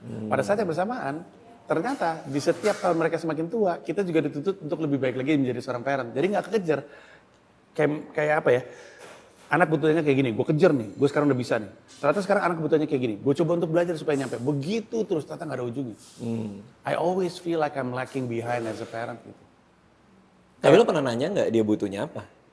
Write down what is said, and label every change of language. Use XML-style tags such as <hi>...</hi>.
<id>Pada saat yang bersamaan, ternyata di setiap tahun mereka semakin tua, kita juga dituntut untuk lebih baik lagi menjadi seorang parent. Jadi nggak kekejar. Kayak apa ya? Anak butuhnya kayak gini, gue kejar nih, gue sekarang udah bisa nih. Ternyata sekarang anak butuhnya kayak gini, gue coba untuk belajar supaya nyampe. Begitu terus, ternyata nggak ada ujungnya.</id> <en>I always feel like I'm lacking behind as a parent gitu.</en> <id>Tapi lo pernah nanya nggak dia butuhnya apa?</id>